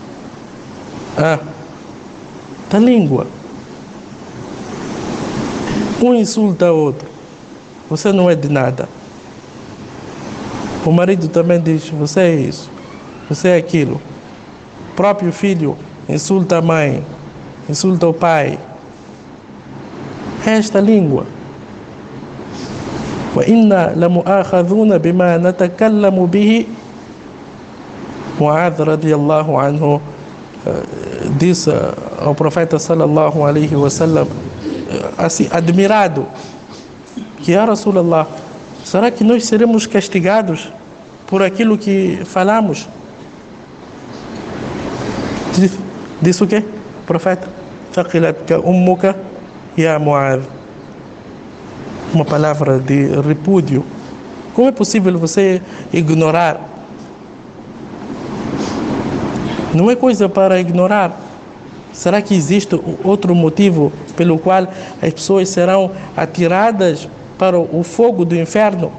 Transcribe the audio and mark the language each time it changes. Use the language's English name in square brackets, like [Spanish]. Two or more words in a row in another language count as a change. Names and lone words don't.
[Portuguese] Da língua. Um insulta o outro. Você não é de nada. O marido também diz, você é isso, você é aquilo. O próprio filho insulta a mãe, insulta o pai. É esta língua. [Arabic] وَإِنَّا لَمُؤَاخَذُونَ بِمَا نَتَكَلَّمُ بِهِ. [Portuguese] Mu'adh [Arabic] رضي الله عنه [Portuguese] disse ao profeta [Arabic] صلى الله عليه وسلم, [Portuguese] assim, admirado, que [Arabic] يا رسول الله, [Portuguese] será que nós seremos castigados por aquilo que falamos? Disse o quê? Profeta, [Arabic] ثكلتك أمك يا معاذ. [Portuguese] Uma palavra de repúdio. Como é possível você ignorar? Não é coisa para ignorar. Será que existe outro motivo pelo qual as pessoas serão atiradas para o fogo do inferno?